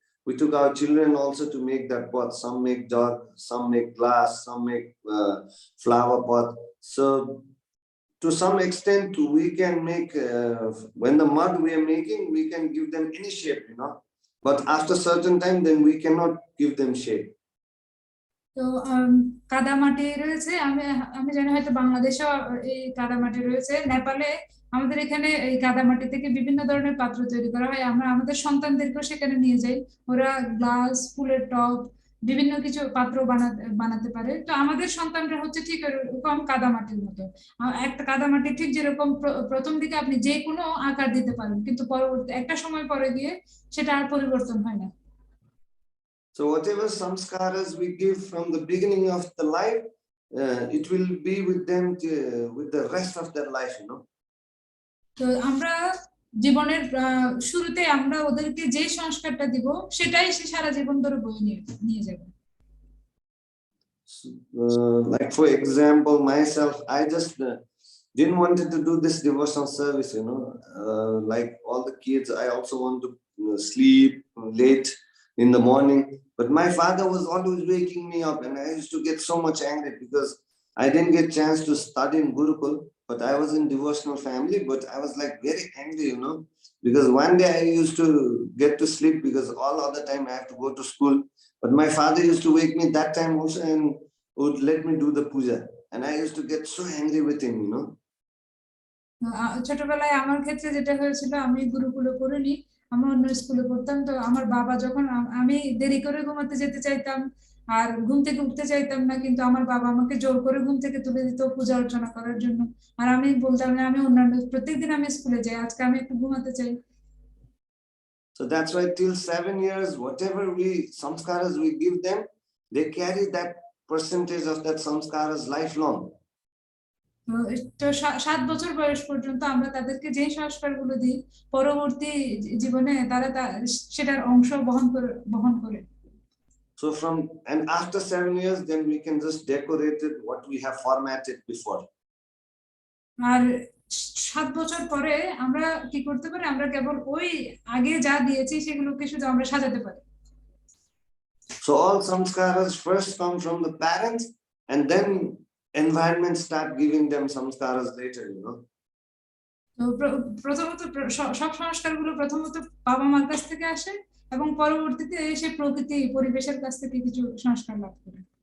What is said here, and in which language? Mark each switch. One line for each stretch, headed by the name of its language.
English: We took our children also to make that pot. Some make jug, some make glass, some make flower pot. So to some extent we can make, when the mud we are making, we can give them any shape, you know. But after certain time, then we cannot give them shape.
Bangla: তো কাদামাটি রয়েছে, আমি জানি হয়তো বাংলাদেশেও এই কাদামাটি রয়েছে, নেপালে আমাদের এখানে এই কাদামাটি থেকে বিভিন্ন ধরনের পাত্র তৈরি করা হয়, আমরা আমাদের সন্তানদেরকেও সেখানে নিয়ে যাই, ওরা গ্লাস, ফুলের টব, বিভিন্ন কিছু পাত্র বানাতে পারে। তো আমাদের সন্তানরা হচ্ছে ঠিক এরকম কাদামাটির মতো, একটা কাদামাটি ঠিক যেরকম প্রথম দিকে আপনি যে কোনো আকার দিতে পারেন, কিন্তু পরবর্তী একটা সময় পরে গিয়ে সেটা আর পরিবর্তন হয় না।
English: So whatever samskaras we give from the beginning of the life, it will be with them with the rest of their life, you know.
Bangla: তো আমরা জীবনের শুরুতে আমরা ওদেরকে যে সংস্কারটা দিব সেটাই সে সারা জীবন ধরে বয়ে নিয়ে যাবে।
English: Like for example, myself, I just didn't want to do this devotional service, you know. Like all the kids, I also want to sleep late in the morning, but my father was always waking me up, and I used to get so much angry because I didn't get chance to study in Gurukul, but I was in devotional family, but I was like very angry, you know, because one day I used to get to sleep because all other time I have to go to school, but my father used to wake me that time also and would let me do the puja, and I used to get so angry with him, you know.
Bangla: ছোটবেলায় আমার ক্ষেত্রে যেটা হয়েছিল, আমি গুরুকুলে পড়িনি, আমি অন্য স্কুলে পড়তাম। তো আমার বাবা যখন আমি দেরি করে ঘুমাতে যেতে চাইতাম আর ঘুম থেকে উঠতে চাইতাম না, কিন্তু আমার বাবা আমাকে জোর করে ঘুম থেকে তুলে দিত পূজা অর্চনা করার জন্য, আর আমি বলতাম না, আমি অন্যান্য প্রত্যেকদিন আমি স্কুলে যাই, আজকে আমি একটু ঘুমাতে চাই।
English: So that's why till 7 years, whatever samskaras we give them, they carry that percentage of that samskaras lifelong.
Bangla: তো 7 বছর বয়স পর্যন্ত আমরা তাদেরকে যে সংস্কারগুলো দিই, পরবর্তী জীবনে তারা সেটার অংশ বহন করে।
English: So and after 7 years, then we can just decorate it what we have formatted before.
Bangla: আর 7 বছর পরে আমরা কি করতে পারি, আমরা কেবল ওই আগে যা দিয়েছি সেগুলোকে শুধু আমরা সাজাতে পারি।
English: So all samskaras first come from the parents, and then environment start giving them samskaras later, you know.
Bangla: তো প্রথমত সব সংস্কারগুলো প্রথমত বাবা মার কাছ থেকে আসে এবং পরবর্তীতে সেই প্রকৃতি পরিবেশের কাছ থেকে কিছু সংস্কার লাভ করে।